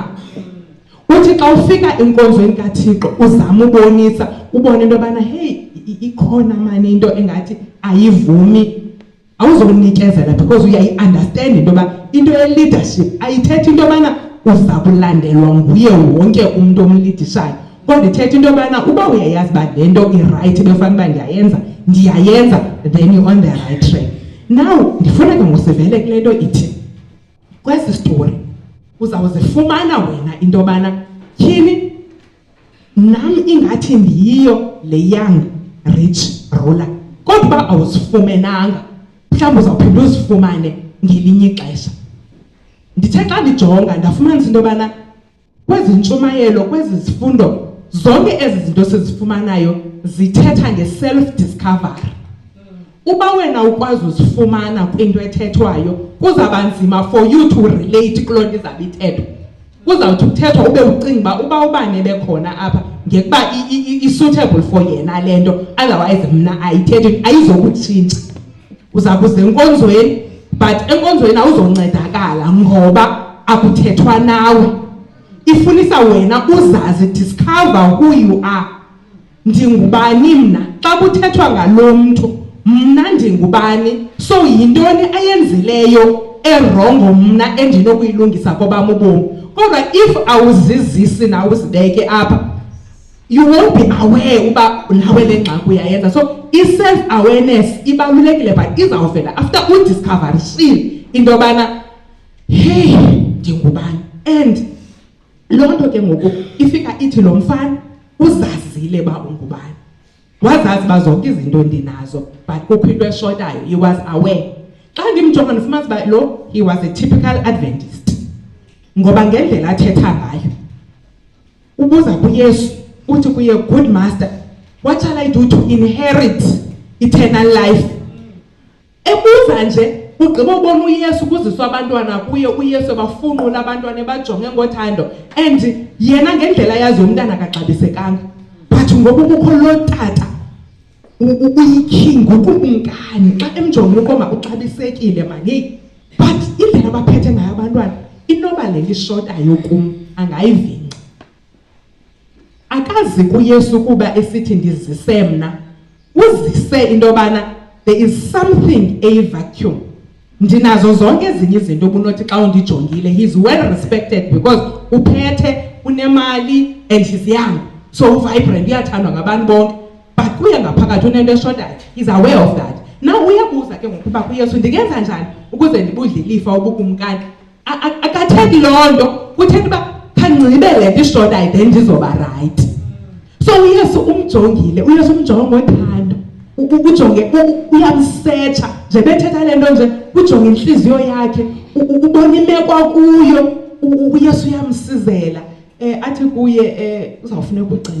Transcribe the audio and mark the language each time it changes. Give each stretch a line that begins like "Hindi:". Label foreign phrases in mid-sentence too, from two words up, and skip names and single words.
Xhosa: Uthi xa ufika enkonzweni kaThixo uzama ubonisa, ubone into yobana hey ikhona mani into engathi ayivumi, awuzonikezela because uyayi-understand into yoba into ye-leadership ayithethi into yobana uza kulandelwa nguye wonke umntu omlidishayo, kodwa ithetha into yobana uba uyayazi uba le nto irayithi befanele uba ndiyayenza,
English: then you're on the right track.
Xhosa: Now ndifuna ke ngosivele kule nto ithi kwesi story uzawuzifumana wena into yobana tyhini nam ingathi ndiyiyo le
English: young rich ruler,
Xhosa: kodwa uba awuzifumenanga mhlawumbi uzawuphinda uzifumane ngelinye ixesha. Ndithe xa ndijonga ndafumanisa into yobana kwezi ntshumayelo, kwezi zifundo, zonke ezi zinto sizifumanayo zithetha nge-self-discovery. Uba wena ukwazi uzifumana kwinto ethethwayo kuzaba nzima
English: for you to relate
Xhosa: kuloo nto izawuba ithethwa. Kuzawuthi kuthethwa ube ucinga uba ubani bekhona apha ngekuba i-suitable for yena le nto, otherwise mna ayithethi, ayizokutshintsha. Uza kuze enkonzweni but enkonzweni awuzoncedakala ngoba akuthethwa nawe. Ifunisa wena uzazi,
English: discover who you are.
Xhosa: Ndingubani mna? Xa kuthethwa ngalo mntu, mna ndingubani? So yintoni ayenzileyo erongo mna endinokuyilungisa kwabam ubomi? Kodwa if awuzizisi na uzibeke apha,
English: you won't be aware
Xhosa: uba nawe le ngxaki uyayenza. So i-self-awareness ibalulekile, but izawuvela after udiscoverishile into yobana hey ndingubani. And loo nto ke ngoku ifika ithi lo mfana uzazile uba ungubani, wazazi uba zonke izinto ndinazo but kukho into eshotayo,
English: he was aware.
Xhosa: Xa ndimjonga ndifumanisa uba lo
English: he was a typical Adventist,
Xhosa: ngoba ngendlela athetha ngayo ubuza kuYesu uthi kuye,
English: good master, what shall I do to inherit eternal life?
Xhosa: Ebuza nje ugqiba ubona uYesu kuziswa abantwana kuye, uYesu bafunqula abantwana bajonge ngothando, and yena ngendlela yazi umntana akaxabisekanga, but ngoba kukho lo tata uyiking ukumkani xa emjonge ukoma uxabisekile mani, but indlela abaphethe ngayo abantwana inoba le lishotayo kum angayivinqa. Akazi kuYesu kuba esithi ndizise mna, uzise into yobana
English: there is something, a vacuum.
Xhosa: Ndinazo zonke ezinye izinto obunothi xa undijongile,
English: he's well respected because
Xhosa: uphethe, unemali,
English: and he's young, so vibrant,
Xhosa: uyathandwa ngabantu bonke, but kuye ngaphakathi unento eshotayo.
English: He's aware of that.
Xhosa: Now uyabuza ke ngokuba kuYesu ndingenza njani ukuze ndibudle ilifa obukumkani? Akathethi loo nto, uthetha uba khanxibele nto ishotayo then ndizoba right. So uYesu umjongile, uYesu umjonga ngothando, ujonge uyamsearcha nje bethetha lento nje ujonge inhliziyo yakhe ubona imeko kuyo uYesu uyamsizela athi kuye uzawufuneka ugcina